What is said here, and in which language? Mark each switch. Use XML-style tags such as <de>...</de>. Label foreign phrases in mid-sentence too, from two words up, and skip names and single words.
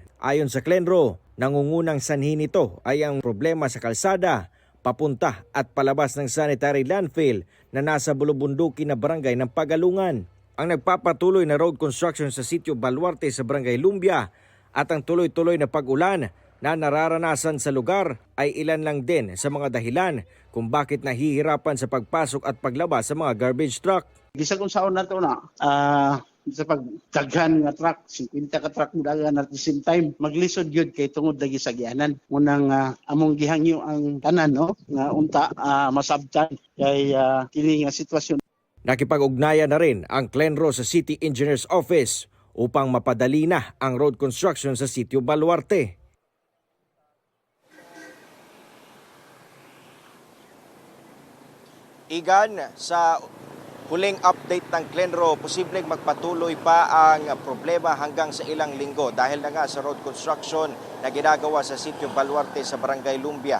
<tl>Ayon sa Clenro, nangungunang sanhi nito ay ang problema sa kalsada, papunta at palabas ng sanitary landfill na nasa bulubunduki na barangay ng Pagalungan. Ang nagpapatuloy na road construction sa sitio Baluarte sa Barangay Lumbia at ang tuloy-tuloy na pag-ulan na nararanasan sa lugar ay ilan lang din sa mga dahilan kung bakit nahihirapan sa pagpasok at paglabas sa mga garbage truck.</tl> <ceb>Bisag unsaon nato na sa pagdaghan nga truck 50 ka truck mo dagan</ceb> <en>at the same time</en> <ceb>maglisod gyud kay tungod lagi sa gianan munang among gihangyo ang tanan no nga unta masabtan kay kini nga sitwasyon.</ceb> <tl>Nakipag-ugnayan na rin ang Clenro sa City Engineer's Office upang mapadali na ang road construction sa sitio Baluarte. Igan, sa huling update ng Clenro, posibleng magpatuloy pa ang problema hanggang sa ilang linggo dahil na nga sa road construction na ginagawa sa sitio Baluarte sa Barangay Lumbia.</tl>